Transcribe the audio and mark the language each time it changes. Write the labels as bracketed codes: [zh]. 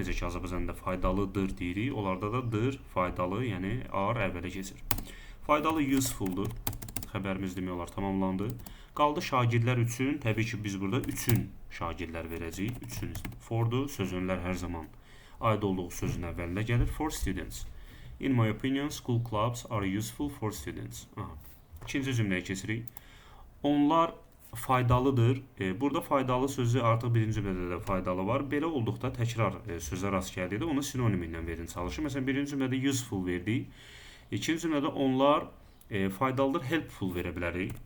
[az] Necə ki, Azərbaycanda faydalıdır deyirik. Onlarda da dır, faydalı, yəni are əvvələ keçir. Faydalı useful-dur. Xəbərimiz demək olar tamamlandı. Qaldı şagirdlər üçün. Təbii ki, biz burada üçün şagirdlər verəcəyik. Üçün for-dur. Sözünlər hər zaman aid olduğu sözün əvvəlində gəlir. [en] For students. In my opinion, school clubs are useful for students. [az] İkinci cümləyə keçirik. Onlar faydalıdır. Burada faydalı sözü artıq birinci cümlədə də faydalı var. Belə olduqda təkrar sözə rast gəldikdə onu sinonimi ilə verin çalışın. Məsələn, birinci cümlədə useful verdik. İkinci cümlədə onlar faydalıdır, helpful verə bilərik.